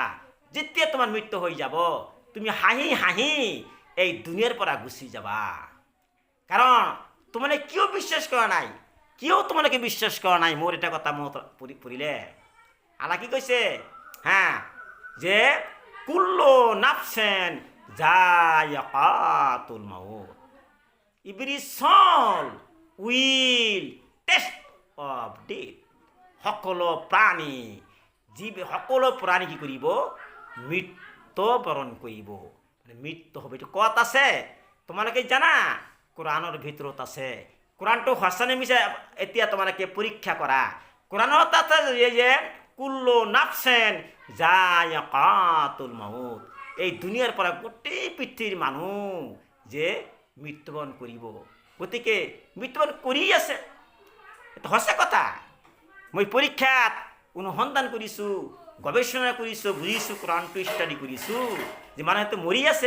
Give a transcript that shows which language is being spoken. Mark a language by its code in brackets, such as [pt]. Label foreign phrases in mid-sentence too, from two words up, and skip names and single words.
[as] যেতিয়া তোমাৰ মৃত্যু হৈ যাব, তুমি হাঁহি হাঁহি এই দুনিয়াৰ পৰা গুচি যাবা। কাৰণ তোমালোকে কিয় বিশ্বাস কৰা নাই, কিয় তোমালোকে বিশ্বাস কৰা নাই? মোৰ এটা কথা মনত পৰিলে, আল্লাহ কি কৈছে হা, যে [ar] كل نفس ذائقة الموت, [en] Every soul will taste of death. [as] সকলো প্ৰাণী, সকলো প্ৰাণী কি কৰিব? মৃত্যুবৰণ কৰিব, মৃত্যু হ'ব। এইটো ক'ত আছে তোমালোকে জানা? কোৰাণৰ ভিতৰত আছে। কোৰাণটো সঁচা নে মিছা এতিয়া তোমালোকে পৰীক্ষা কৰা। কোৰাণত আছে যে [ar] كل نفس ذائقة الموت, [as] এই দুনিয়াৰ পৰা গোটেই পৃথিৱীৰ মানুহ যে মৃত্যুবৰণ কৰিব। গতিকে মৃত্যুবৰণ কৰি আছে, এইটো সঁচা কথা। মই পৰীক্ষাত অনুসন্ধান কৰিছোঁ, গৱেষণা কৰিছোঁ, বুজিছোঁ, কোৰাণটো ষ্টাডি কৰিছোঁ যে মানুহেতো মৰি আছে।